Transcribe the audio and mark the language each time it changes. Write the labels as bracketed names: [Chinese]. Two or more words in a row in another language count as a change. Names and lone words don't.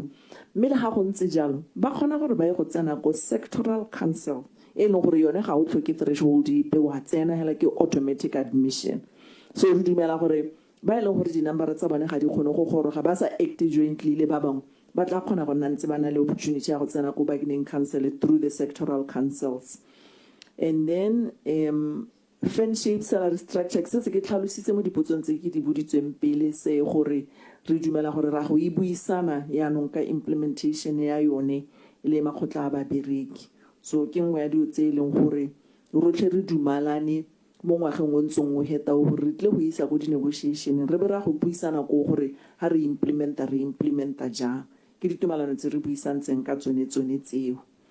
[Tswana] Mme le ha go ntse jalo ba kgona gore ba ye go tsena go sectoral council e leng gore yone ga o tlhoke threshold pe wa tsena hela ke [English] automatic admission. [Tswana] So re dumela gore ba ile gore di number tsa bone ga di kgone go goroga ba sa [English] act jointly [Tswana] le ba bangwe ba tla kgona go nna ntse ba na le opportunity ya go tsena go bargaining council [English] through the sectoral councils. And then fan shape salary structure [Tswana] se se ke tlhalositse mo dipotsong tse ke di boditsweng pele se gore re dumela gore ra go e buisana yaanong ka implementation ya yone le makgotla a babereki. So ke nngwe ya dio tse leng gore rotlhe re dumalane mo ngwageng o ntsong o heta o re tle go isa go di negotiation re be ra go buisana go gore ha re implementa jang ke ditumalano tse re buisantseng ka tsone tseo.